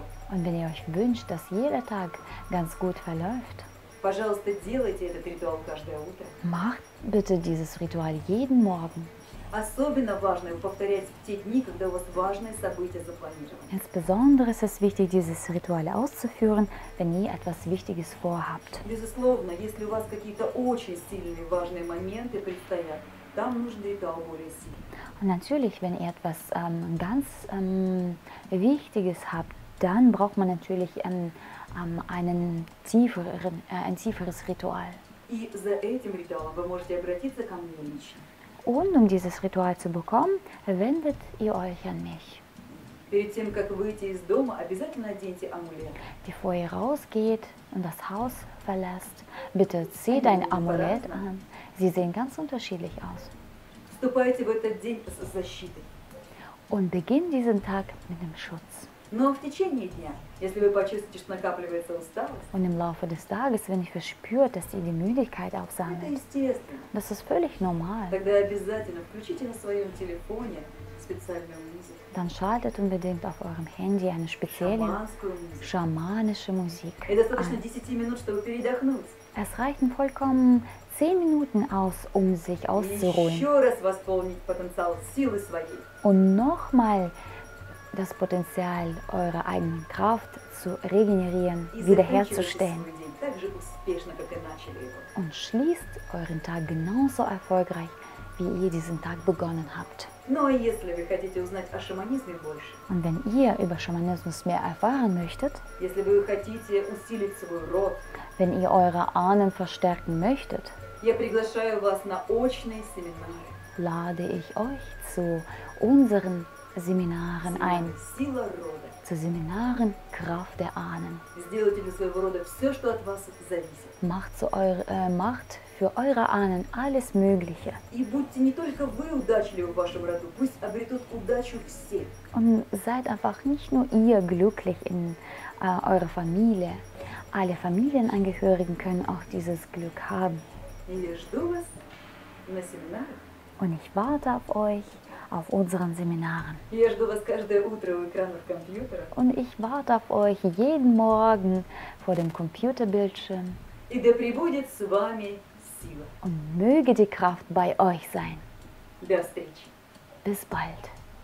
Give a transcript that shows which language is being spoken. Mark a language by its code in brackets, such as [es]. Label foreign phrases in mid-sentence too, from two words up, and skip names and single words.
[de] Und wenn ihr euch wünscht, dass jeder Tag ganz gut verläuft, [ru] пожалуйста, делайте этот ритуал каждое утро. [de] macht bitte dieses Ritual jeden Morgen. [ru] Особенно важно его повторять в те дни, когда у вас важные события запланированы. [de] Insbesondere ist es wichtig, dieses Ritual auszuführen, wenn ihr etwas Wichtiges vorhabt. [ru] Безусловно, если у вас какие-то очень сильные важные моменты предстоят, там нужен ритуал более сильный. [de] Und natürlich, wenn ihr etwas ganz Wichtiges habt, dann braucht man natürlich ein tieferes Ritual. [ru] И за этим ритуалом вы можете обратиться ко мне лично. [de] Und um dieses Ritual zu bekommen, wendet ihr euch an mich. [ru] Перед тем, как выйти из дома, обязательно оденьте амулет. [de] Bevor ihr rausgeht und das Haus verlässt, bitte zieht ein Amulett an. Sie sehen ganz unterschiedlich aus. [ru] Вступайте в этот день с защитой. [de] Und beginnt diesen Tag mit dem Schutz. [ru] Но в течение дня, если вы почувствуете, что накапливается усталость, [de] Und im Laufe des Tages, wenn ihr verspürt, dass ihr die Müdigkeit [ru] это [de] aufsammelt, [ru] естественно. [de] das ist völlig normal. [ru] Тогда обязательно включите на своем телефоне специальную музыку, [de] Dann schaltet unbedingt auf eurem Handy eine spezielle [ru] шаманскую музыку. [de] schamanische Musik [ru] И достаточно [de] an. [ru] 10 минут, чтобы передохнуть. [de] Es reichen vollkommen 10 Minuten aus, um sich [ru] И [de] auszuruhen [ru] еще раз восполнить потенциал силы своей. [de] und nochmal das Potenzial eurer eigenen Kraft zu regenerieren, [ru] И заканчивайте [de] wiederherzustellen. [ru] свой день так же успешно, как и начали его. [de] Und schließt euren Tag genauso erfolgreich, wie ihr diesen Tag begonnen habt. [ru] Ну а если вы хотите узнать о шаманизме больше, [de] Und wenn ihr über Schamanismus mehr erfahren möchtet, [ru] если вы хотите усилить свой род, [de] wenn ihr eure Ahnen verstärken möchtet, [ru] я приглашаю вас на очные семинары. [de] lade ich euch zu unseren Seminaren ein, [ru] Сила рода. [de] zu Seminaren Kraft der Ahnen. [ru] Сделайте для своего рода все, что от вас зависит. [de] Macht für eure Ahnen alles Mögliche. [ru] И будьте не только вы удачливы в вашем роду, пусть обретут удачу все. [de] Und seid einfach nicht nur ihr glücklich in eurer Familie. Alle Familienangehörigen können auch dieses Glück haben. [ru] И я жду вас на семинарах. [de] Und ich warte auf euch auf unseren Seminaren. [ru] И я жду вас каждое утро у экранов компьютера. [de] Und ich warte auf euch jeden Morgen vor dem Computerbildschirm. [ru] И да пребудет с вами сила. [de] Und möge die Kraft bei euch sein. [ru] До встречи. [de] Bis bald.